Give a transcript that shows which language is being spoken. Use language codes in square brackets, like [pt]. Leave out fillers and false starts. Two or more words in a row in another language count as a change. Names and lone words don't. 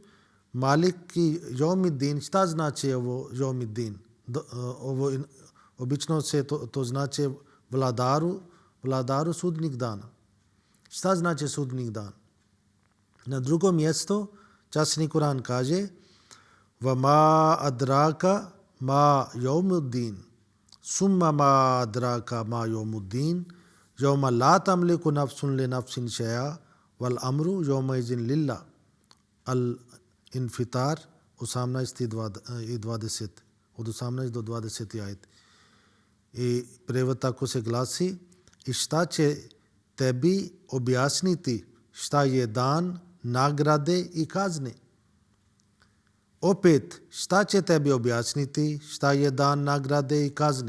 [ar] مالك يوم الدين, [bs] šta znači ovo Yawmiddin? Ovo obično se to znači vladaru sudnjeg dana. Šta znači sudnjeg dan? Na drugom mjestu časni Kur'an kaže [ar] وَمَا أَدْرَاكَ مَا يَوْمُ الدِّينِ ثُمَّ مَا أَدْرَاكَ مَا يَوْمُ الدِّينِ يَوْمَ لَا تَمْلِكُ نَفْسٌ لِنَفْسٍ شَيْئًا وَالْأَمْرُ يَوْمَئِذٍ لِلَّهِ [bs] Al-Infitar 18 i 20. Od 18 do 20 ajet. I prevod tako se glasi: i šta će tebi objasniti šta je dan nagrade i kazne? Opet, šta će tebi objasniti šta je dan nagrade i kazne?